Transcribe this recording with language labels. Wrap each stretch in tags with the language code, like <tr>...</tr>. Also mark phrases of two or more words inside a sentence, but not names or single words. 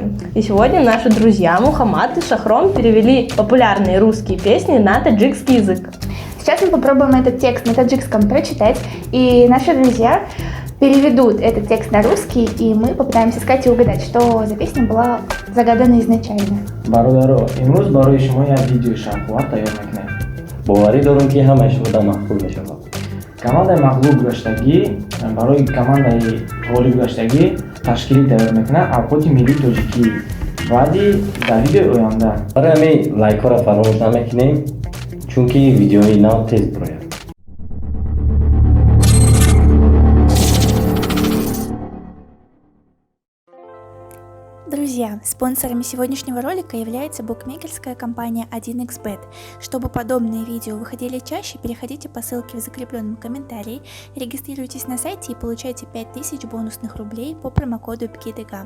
<ru>И сегодня наши друзья Мухаммад и Шахром перевели популярные русские песни на таджикский язык. Сейчас мы попробуем этот текст на таджикском прочитать, и наши друзья переведут этот текст на русский, и мы попытаемся с Катей угадать, что за песня была загадана изначально.</ru> <tg>бародаро, имрӯз барои шумо як видеои шавқувар тайёр мекунем. боварӣ дорам ки ҳамаи шуда мақбул мешавад. Командаи мағлуб гаштагӣ барои командаи ғолиб гаштагӣ ташкилӣ тайёр мекунад авқоти миллии тоҷикӣ. баъди дар видеои оянда барои ҳамин лайкҳоро фаромӯш намекунем, чунки видеои нав тез бирояд.</tg> <ru>Друзья, спонсорами сегодняшнего ролика является букмекерская компания 1xbet. Чтобы подобные видео выходили чаще, переходите по ссылке в закрепленном комментарии, регистрируйтесь на сайте и получайте 5000 бонусных рублей по промокоду PKDG.</ru>